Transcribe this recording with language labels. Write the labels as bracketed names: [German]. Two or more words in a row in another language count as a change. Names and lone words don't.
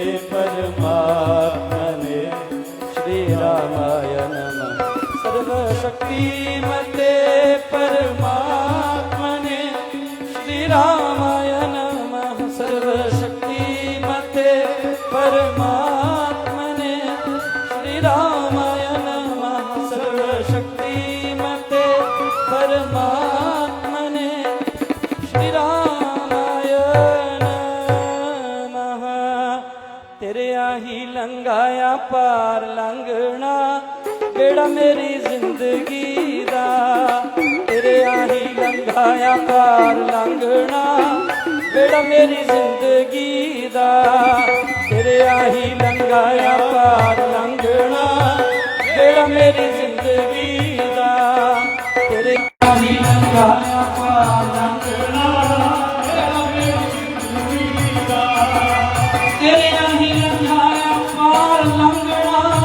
[Sanskrit] परमात्मने श्री रामाय नमः सर्व शक्ति मते परमात्मने श्री रामाय नमः सर्व शक्ति मते परमात्मने श्री रामाय नमः सर्व शक्ति मते परमात्मने श्री रामाय नमः [Punjabi] ਤੇਰੇ ਆਹੀ ਲੰਘਾਇਆ ਪਾਰ ਲੰਘਣਾ ਬੇੜਾ ਮੇਰੀ ਜ਼ਿੰਦਗੀ ਦਾ ਤੇਰੇ ਆਹੀ ਲੰਘਾਇਆ ਪਾਰ ਲੰਘਣਾ ਬੇੜਾ ਮੇਰੀ ਜ਼ਿੰਦਗੀ ਦਾ ਤੇਰੇ ਆਹੀ ਲੰਘਾਇਆ ਪਾਰ ਲੰਘਣਾ ਬੇੜਾ ਮੇਰੀ ਜ਼ਿੰਦਗੀ ਦਾ ਤੇਰੇ ਆਹੀ ਲੰਘਾਇਆ ਪਾਰ ਲੰਘਣਾ ਬੇੜਾ ਮੇਰੀ ਜ਼ਿੰਦਗੀ ਦਾ ਤੇਰੇ ਆਹੀ ਲੰਘਾਇਆ ਪਾਰ ਲੰਘਣਾ